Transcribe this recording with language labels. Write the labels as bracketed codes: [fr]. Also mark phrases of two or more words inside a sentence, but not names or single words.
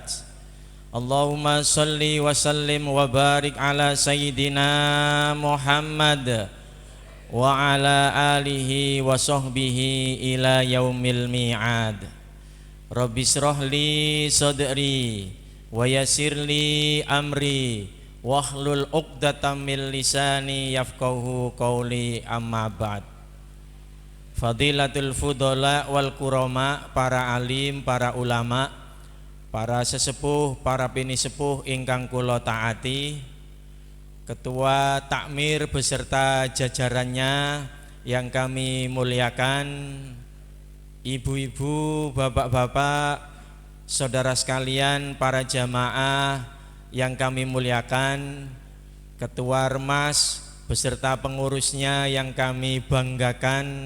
[ar] اللهم صل وسلم وبارك على سيدنا محمد وعلى آله وصحبه إلى يوم الميعاد. رب اشرح لي صدري ويسر لي أمري واحلل عقدة من لساني يفقهوا قولي، أما بعد. فضيلة الفضلاء والكرماء, [id] para alim, para ulama, para sesepuh, para [jv] pinisepuh ingkang kula taati, [id] ketua takmir beserta jajarannya yang kami muliakan, ibu-ibu, bapak-bapak, saudara sekalian, para jamaah yang kami muliakan, ketua Remas beserta pengurusnya yang kami banggakan.